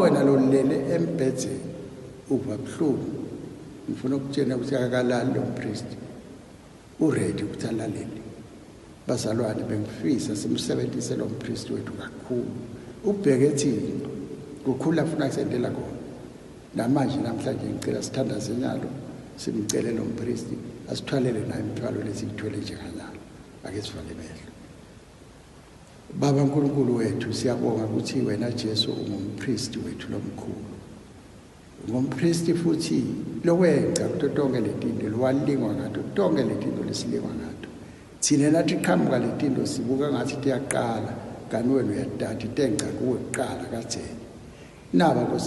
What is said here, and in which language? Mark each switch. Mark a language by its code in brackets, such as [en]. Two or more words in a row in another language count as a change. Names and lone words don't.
[ss] wena lolele embhedeni uva buhlungu ngifuna ukutshela ukuthi akakalali lo priest uready ukuthi alalele bazalwane bengifisa simsebenzise lo priest wethu kakhulu ubheke thina kukhula afuna kusendela khona namanje namhlanje ngicela sithandaze nyalo simcele lo priest asithwalele naye imithwalo lesithwele njenganyalo ake sivale behlo Baba uNkulunkulu wethu siyabonga ukuthi wena Jesu ungumpriest wethu lomkhulu ngumpriest futhi lokwenza kuto tonke letinto lwalingwa ngato tonke letinto lesilingwa ngato thina nathi qhamuka letinto sibuka ngathi tiyaqala kanti wena uyadada itenga kuwe kuqala katheni naba Nkosi